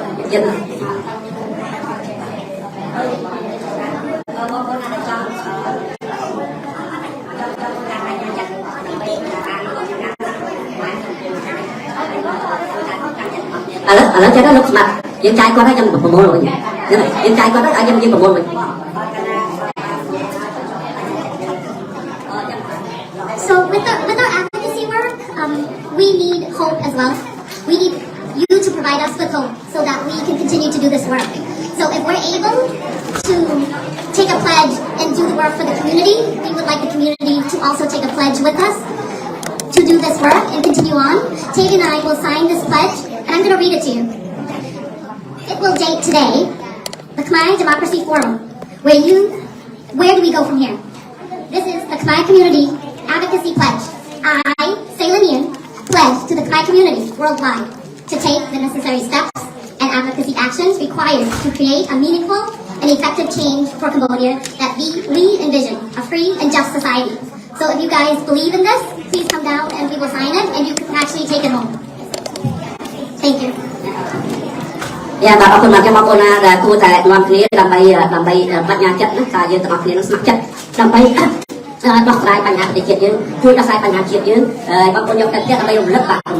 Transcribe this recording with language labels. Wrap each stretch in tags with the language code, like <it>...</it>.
<en>dân lớp cho nó lúc mặt dân trai con thấy dân một môn rồi dân trai con thấy ở dân một môn rồi. So with our advocacy work, we need hope as well. We need you to provide us with hope so that we can continue to do this work. So if we're able to take a pledge and do the work for the community, we would like the community to also take a pledge with us to do this work and continue on. Tate and I will sign this pledge, and I'm going to read it to you. actual date today, the Khmer Democracy Forum, where do we go from here? This is the Khmer Community Advocacy Pledge. I, Ceylonian, pledge to the Khmer community worldwide to take the necessary steps and advocacy actions required to create a meaningful and effective change for Cambodia that we envision a free and just society. So if you guys believe in this, please come down and we will sign it and you can actually take it home. Thank you.</en> <km>យ៉ាបាទអរគុណមកខ្ញុំអរគុណណាដែលគួរតែនាំគ្នាដើម្បីបញ្ញាចិត្តណាថាយើងទាំងអស់គ្នានឹងស្ម័គ្រចិត្តដើម្បី ដោះស្រាយបញ្ហាប្រទេសជាតិយើងជួយដោះស្រាយបញ្ហាជាតិយើងហើយបងប្អូនយកតែចិត្តដើម្បីរំលឹកថាក</km>